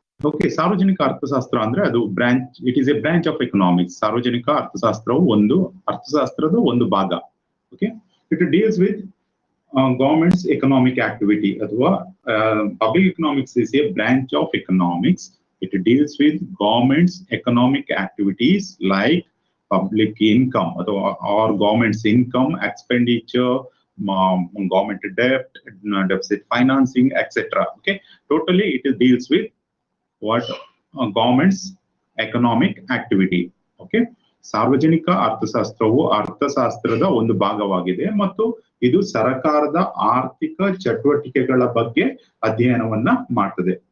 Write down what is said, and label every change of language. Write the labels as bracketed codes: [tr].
[kn] Okay, ಸಾರ್ವಜನಿಕ ಅರ್ಥಶಾಸ್ತ್ರ ಅಂದ್ರೆ ಅದು [en] It is a branch of economics. [kn] ಸಾರ್ವಜನಿಕ ಅರ್ಥಶಾಸ್ತ್ರವು ಅರ್ಥಶಾಸ್ತ್ರದ ಒಂದು ಭಾಗ. [en] Okay, it deals with government's economic activity ಅಥವಾ public economics is a branch of economics. It deals with government's economic activities like public income or government's income, expenditure, government debt, deficit financing, etc. Okay, totally it deals with what government's economic activity. [kn] Okay, ಸಾರ್ವಜನಿಕ ಅರ್ಥಶಾಸ್ತ್ರವು ಅರ್ಥಶಾಸ್ತ್ರದ ಒಂದು ಭಾಗವಾಗಿದೆ ಮತ್ತು ಇದು ಸರ್ಕಾರದ ಆರ್ಥಿಕ ಚಟುವಟಿಕೆಗಳ ಬಗ್ಗೆ ಅಧ್ಯಯನವನ್ನ ಮಾಡ್ತದೆ.